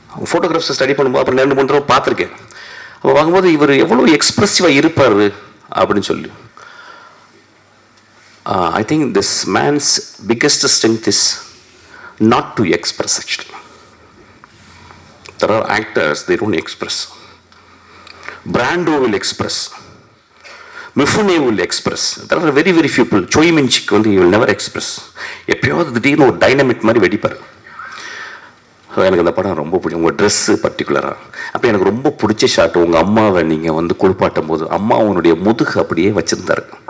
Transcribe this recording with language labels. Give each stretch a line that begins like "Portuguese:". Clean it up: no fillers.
Tamil: ஃபோட்டோகிராஃப்ஸை study பண்ணும்போது அப்புறம் 2-3 தடவை பார்த்துருக்கேன். அப்போ பார்க்கும்போது இவர் எவ்வளோ எக்ஸ்பிரசிவாக இருப்பார் அப்படின்னு சொல்லி.
English: I think this man's biggest strength is not to express actually. There are actors, they don't express. Brando will express, Mifune will express. There are very few people. Choi Min-chik
Tamil: வந்து
English: he will never express.
Tamil: எப்பயாவது திடீர்னு ஒரு dynamic மாதிரி வெடிப்பார். எனக்கு அந்த படம் ரொம்ப பிடிக்கும். உங்கள் ட்ரெஸ்ஸு பர்டிகுலராக. அப்போ எனக்கு ரொம்ப பிடிச்ச ஷாட், உங்கள் அம்மாவை நீங்கள் வந்து குளிப்பாட்டும் போது அம்மா அவனுடைய முதுகு அப்படியே வச்சுருந்தாரு.